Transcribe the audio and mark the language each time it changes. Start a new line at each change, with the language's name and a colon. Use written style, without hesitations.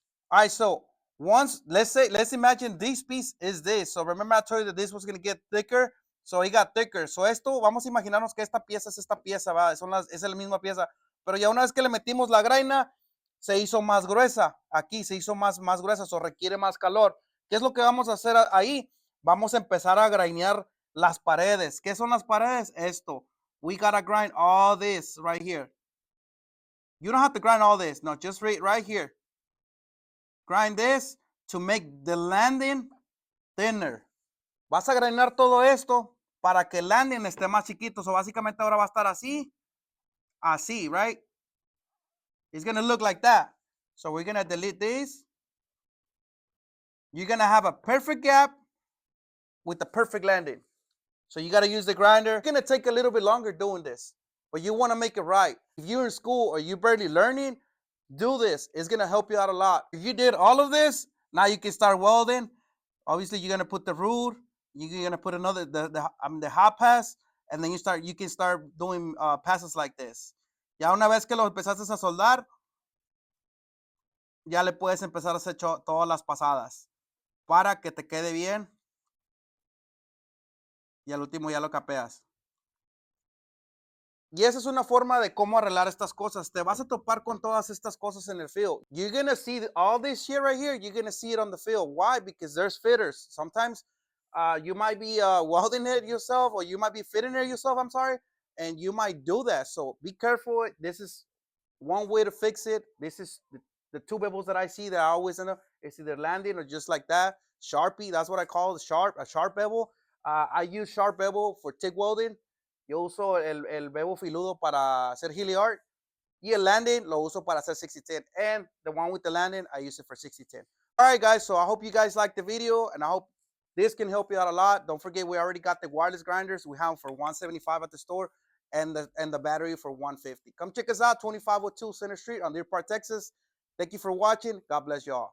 English: All right, so let's imagine this piece is this. So remember I told you that this was going to get thicker. So it got thicker.
Spanish: So esto, vamos a imaginarnos que esta pieza es esta pieza, ¿va? Es la misma pieza. Pero ya una vez que le metimos la graina, se hizo más gruesa. Aquí se hizo más gruesa, so requiere más calor. ¿Qué es lo que vamos a hacer ahí? Vamos a empezar a grainear las paredes. ¿Qué son las paredes? Esto.
English: We gotta grind all this right here. You don't have to grind all this. No, just right here. Grind this to make the landing thinner.
Spanish: Vas a grainar todo esto para que el landing esté más chiquito. So básicamente ahora va a estar así, right?
English: It's going to look like that. So we're going to delete this. You're going to have a perfect gap with the perfect landing. So you got to use the grinder. It's going to take a little bit longer doing this, but you want to make it right. If you're in school or you're barely learning, do this. It's going to help you out a lot. If you did all of this, now you can start welding. Obviously, you're going to put the root. You're going to put another, the hot pass, and then you can start doing passes like this.
Spanish: Ya una vez que lo empezaste a soldar, ya le puedes empezar a hacer todas las pasadas para que te quede bien. Y al último ya lo capeas. Y esa es una forma de cómo arreglar estas cosas. Te vas a topar con todas estas cosas en el field.
English: You're going to see all this shit right here. You're going to see it on the field. Why? Because there's fitters. Sometimes you might be welding it yourself or you might be fitting it yourself, I'm sorry. And you might do that. So be careful. This is one way to fix it. This is the two bevels that I see that I always end up. It's either landing or just like that. Sharpie, that's what I call a sharp bevel. I use sharp bevel for TIG welding.
Spanish: Yo uso el bevel filudo para hacer Hilliard. Y el landing lo uso para hacer 60-10.
English: And the one with the landing, I use it for 60-10. All right, guys. So I hope you guys liked the video. And I hope this can help you out a lot. Don't forget, we already got the wireless grinders. We have them for $175 at the store. and the battery for 150. Come check us out, 2502 Center Street on Deer Park, Texas. Thank you for watching. God bless y'all.